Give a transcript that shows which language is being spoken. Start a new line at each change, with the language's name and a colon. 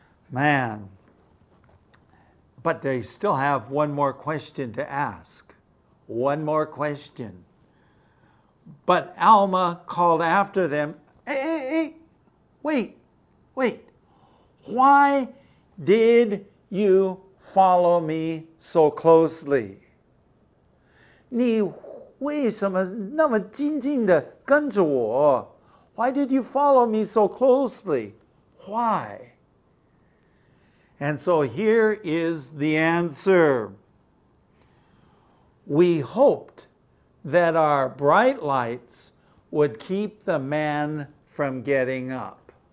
English: Man, but they still have one more question to ask. One more question. But Alma called after them, hey, wait. Why did you follow me so closely?
Chinese: 你为什么那么紧紧地跟着我?
English: Why did you follow me so closely? Why? And so here is the answer. We hoped that our bright lights would keep the man from getting up.